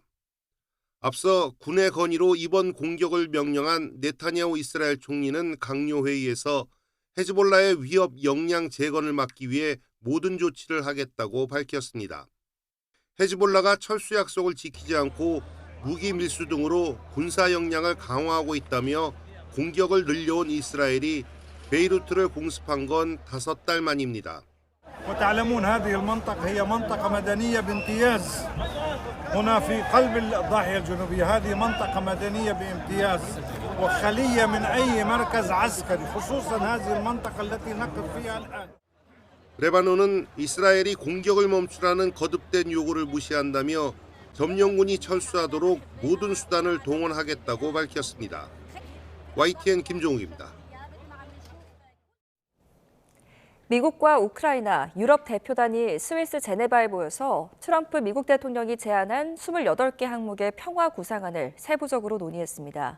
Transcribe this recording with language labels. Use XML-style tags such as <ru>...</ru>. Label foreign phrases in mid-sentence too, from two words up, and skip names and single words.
<ko>앞서 군의 건의로 이번 공격을 명령한 네타냐후 이스라엘 총리는 강요회의에서 헤즈볼라의 위협 역량 재건을 막기 위해 모든 조치를 하겠다고 밝혔습니다. 헤즈볼라가 철수 약속을 지키지 않고 무기 밀수 등으로 군사 역량을 강화하고 있다며 공격을 늘려온 이스라엘이 베이루트를 공습한 건 5달 만입니다.</ko> <ar>وتعلمون هذه المنطقة هي منطقة مدنية بامتياز. هنا في قلب الضاحية الجنوبية هذه منطقة مدنية بامتياز وخلية من أي مركز عسكري خصوصا هذه المنطقة التي نقف فيها الآن.</ar> <ko>레바논은 이스라엘이 공격을 멈추라는 거듭된 요구를 무시한다며 점령군이 철수하도록 모든 수단을 동원하겠다고 밝혔습니다. YTN 김종욱입니다. 미국과 우크라이나, 유럽 대표단이 스위스 제네바에 모여서 트럼프 미국 대통령이 제안한 28개 항목의 평화 구상안을 세부적으로 논의했습니다.</ko>